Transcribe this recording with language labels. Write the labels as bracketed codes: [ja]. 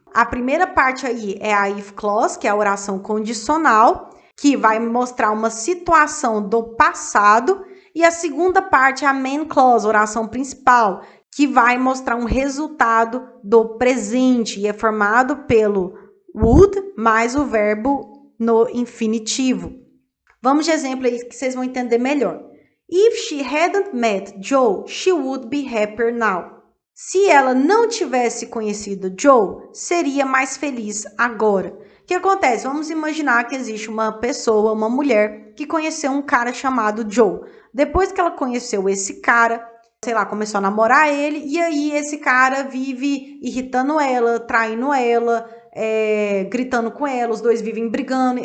[pt] A primeira parte aí é a if clause, que é a oração condicional, que vai mostrar uma situação do passado. E a segunda parte é a main clause, oração principal, que vai mostrar um resultado do presente e é formado pelo would mais o verbo no infinitivo. Vamos de exemplo aí que vocês vão entender melhor. [en] If she hadn't met Joe, she would be happier now. [pt] Se ela não tivesse conhecido Joe, seria mais feliz agora. O que acontece? Vamos imaginar que existe uma pessoa, uma mulher, que conheceu um cara chamado Joe. Depois que ela conheceu esse cara, sei lá, começou a namorar ele, e aí esse cara vive irritando ela, traindo ela, gritando com ela, os dois vivem brigando.